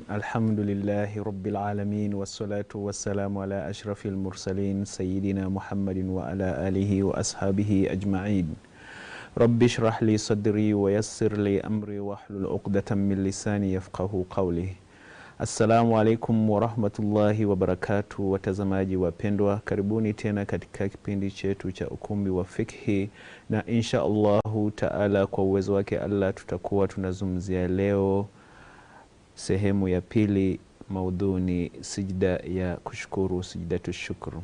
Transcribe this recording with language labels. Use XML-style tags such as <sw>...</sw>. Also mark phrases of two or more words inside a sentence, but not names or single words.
<ar>الحمد لله رب العالمين والصلاة والسلام على أشرف المرسلين سيدنا محمد وعلى آله وأصحابه أجمعين. رب اشرح لي صدري ويسر لي أمري واحلل عقدة من لساني يفقه قولي. السلام عليكم ورحمة الله وبركاته,</ar> <sw>watazamaji wapendwa, karibuni tena katika kipindi chetu cha Ukumbi wa Fiqhi, na insha Allahu taala kwa uwezo wake Allah tutakuwa tunazungumzia leo sehemu ya pili. Maudhui Sijda ya kushukuru,</sw> <ar>سجدة شكر.</ar>